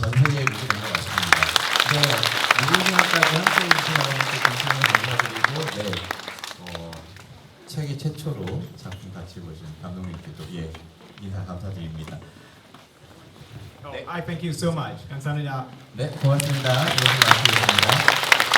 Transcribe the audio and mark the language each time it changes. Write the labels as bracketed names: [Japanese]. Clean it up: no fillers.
[Korean] 전 세계 무대가 왔습니다. 네, 무대까지 함께 해주셔서 감사드리고, 네, 세계 최초로 작품 같이 보신 감독님께도 인사 감사드립니다. [English] Oh, I thank you so much. [Korean] 감사합니다. 네, 고맙습니다. 이것을 마치겠습니다.